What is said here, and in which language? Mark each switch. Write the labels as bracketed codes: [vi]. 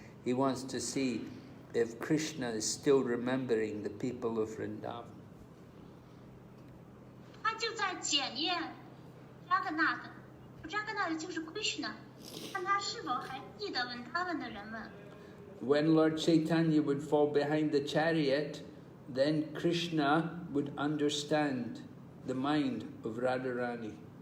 [en] He wants to see if Krishna is still remembering the people of Vrindavan. [zh] 他就在检验 Jagannath 就是 Krishna， 看他是否还记得 Vrindavan 的人们。 [en] When Lord Chaitanya would fall behind the chariot, then Krishna would understand the mind of Radharani.